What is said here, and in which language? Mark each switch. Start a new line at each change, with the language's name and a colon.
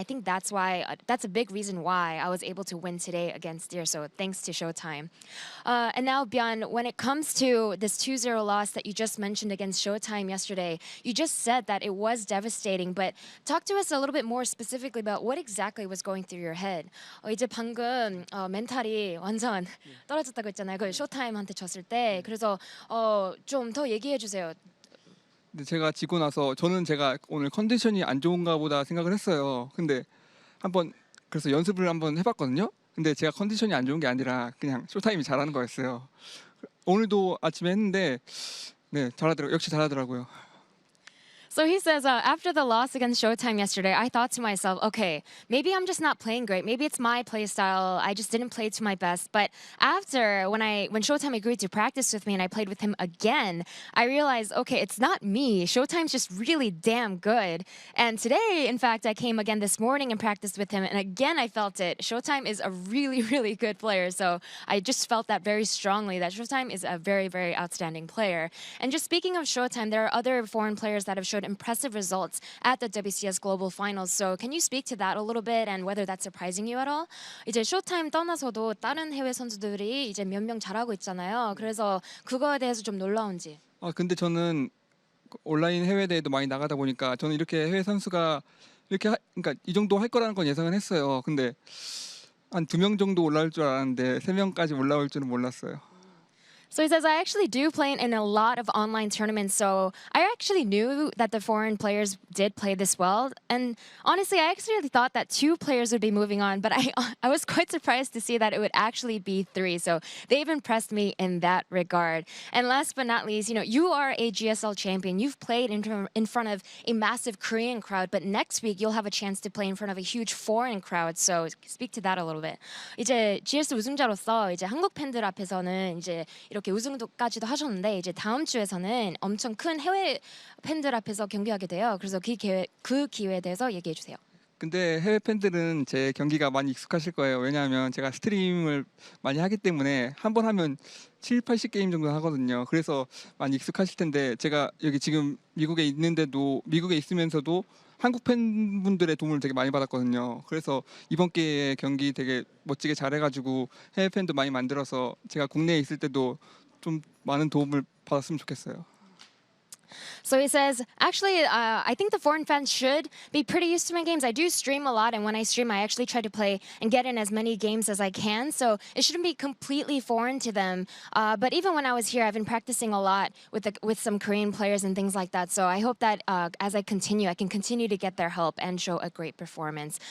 English: And I think that's a big reason why I was able to win today against Deer. So thanks to Showtime. And now, ByuN, when it comes to this 2-0 loss that you just mentioned against Showtime yesterday, you just said that it was devastating. But talk to us a little bit more specifically about what exactly was going through your head.
Korean: 이제 방금 멘탈이 완전 떨어졌다고 했잖아요. 그 쇼타임한테 졌을 때. 그래서 좀 더 얘기해 주세요. 근데 제가 지고 나서 제가 오늘 컨디션이 안 좋은가 보다 생각을 했어요. 근데 그래서 연습을 한번 해봤거든요. 근데 제가 컨디션이 안 좋은 게 아니라 그냥 쇼타임이 잘하는 거였어요. 오늘도 아침에 했는데 역시 잘하더라고요.
English: So he says, after the loss against Showtime yesterday, I thought to myself, okay, maybe I'm just not playing great. Maybe it's my play style. I just didn't play to my best. But after, when Showtime agreed to practice with me and I played with him again, I realized, okay, it's not me. Showtime's just really damn good. And today, in fact, I came again this morning and practiced with him. And again, I felt it. Showtime is a really, really good player. So I just felt that very strongly, that Showtime is a very, very outstanding player. And just speaking of Showtime, there are other foreign players that have showed showed impressive results at the WCS Global Finals. So can you speak to that a little bit and whether that's surprising you at all?
Korean: 이제 쇼타임 떠나서도 다른 해외 선수들이 이제 몇 명 잘하고 있잖아요. 그래서 그거에 대해서 좀 놀라운지. 근데 저는 온라인 해외 대회도 많이 나가다 보니까 저는 이렇게 해외 선수가 이렇게 그러니까 이 정도 할 거라는 건 예상은 했어요. 근데 한 2명 정도 올라올 줄 알았는데 3명까지 올라올 줄은 몰랐어요.
English: So he says, I actually do play in a lot of online tournaments, so I actually knew that the foreign players did play this well. And honestly, I actually thought that 2 players would be moving on, but I was quite surprised to see that it would actually be 3. So they've impressed me in that regard. And last but not least, you are a GSL champion. You've played in front of a massive Korean crowd, but next week you'll have a chance to play in front of a huge foreign crowd. So speak to that a little bit.
Korean: 이제 GS 우승자로서 이제 한국 팬들 앞에서는 이제 이렇게 우승도까지도 하셨는데 이제 다음 주에서는 엄청 큰 해외 팬들 앞에서 경기하게 돼요. 그래서 그 기회에 대해서 얘기해 주세요. 근데 해외 팬들은 제 경기가 많이 익숙하실 거예요. 왜냐하면 제가 스트림을 많이 하기 때문에 한 번 하면 7, 80게임 정도 하거든요. 그래서 많이 익숙하실 텐데 제가 여기 지금 미국에 있으면서도 한국 팬분들의 도움을 되게 많이 받았거든요. 그래서 이번 기회에 경기 되게 멋지게 잘해가지고 해외 팬도 많이 만들어서 제가 국내에 있을 때도 좀 많은 도움을 받았으면 좋겠어요.
English: So he says, actually, I think the foreign fans should be pretty used to my games. I do stream a lot, and when I stream, I actually try to play and get in as many games as I can. So it shouldn't be completely foreign to them. But even when I was here, I've been practicing a lot with some Korean players and things like that. So I hope that as I can continue to get their help and show a great performance.